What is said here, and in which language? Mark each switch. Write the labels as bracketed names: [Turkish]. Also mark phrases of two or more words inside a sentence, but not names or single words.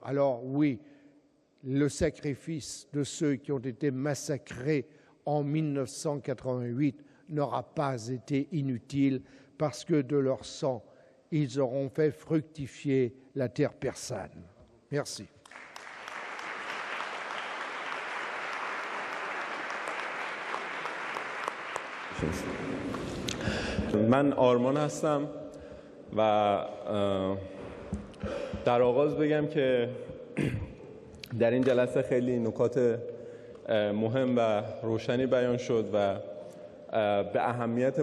[French] Alors oui, le sacrifice de ceux qui ont été massacrés en 1988 n'aura pas été inutile parce que de leur sang, ils auront fait fructifier la terre persane. Merci. [Persian] من آرمان هستم و در آغاز بگم که در این جلسه خیلی نکات مهم و روشنی بیان شد و به اهمیت